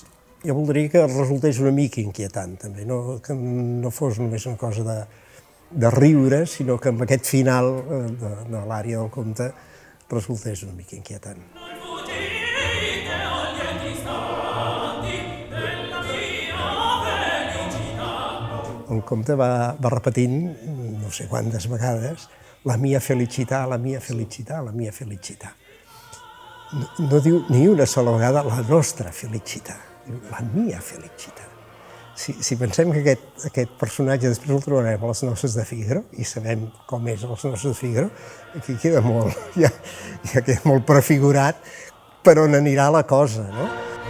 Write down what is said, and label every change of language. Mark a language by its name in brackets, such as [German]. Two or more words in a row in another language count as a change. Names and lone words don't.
[Catalan] Jo voldria que resultés una mica inquietant, també, que no fos només una cosa de riure, sinó que amb aquest final de l'àrea del conte resultés una mica inquietant. El comte va repetint, no sé quantes vegades, [Italian] la mia felicità, la mia felicità, la mia felicità. [Catalan] No diu ni una sola vegada [Italian] la nostra felicità, la mia felicità. [Catalan] Si pensem que aquest personatge després el trobarem a les noces de Fígaro, i sabem com és a les noces de Fígaro, aquí queda molt, ja queda molt prefigurat per on anirà la cosa, no?